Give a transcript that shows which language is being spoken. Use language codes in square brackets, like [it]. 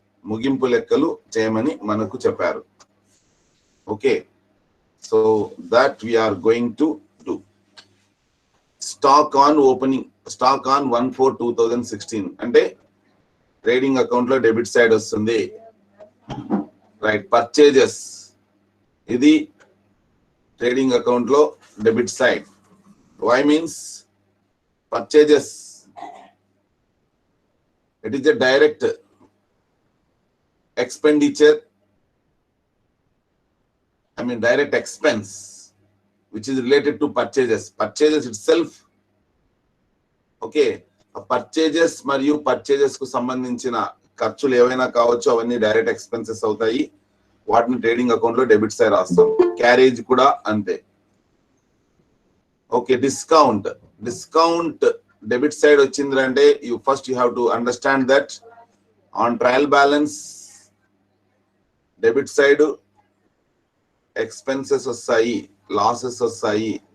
[te] ముగింపు లెక్కలు చేయమని మనకు చెప్పారు. [en] Okay, so that we are going to do. Stock on 1/4/2016 అంటే trading account లో debit side వస్తుంది, right. Purchases ఇది trading account లో debit side. Why means purchases, it is a direct expenditure, direct expense which is related to purchases itself. [te] Okay, purchases మరియు purchases కు సంబంధించిన ఖర్చులు ఏవైనా కావచ్చు, అవన్నీ డైరెక్ట్ ఎక్స్పెన్సెస్ అవుతాయి. వాటిని ట్రేడింగ్ అకౌంట్ లో డెబిట్ సైడ్ రాస్తాం. క్యారేజ్ కూడా అంతే. [en] Okay, discount debit side వచ్చింది అంటే you have to understand that on trial balance debit side expenses వస్తాయి, losses వస్తాయి.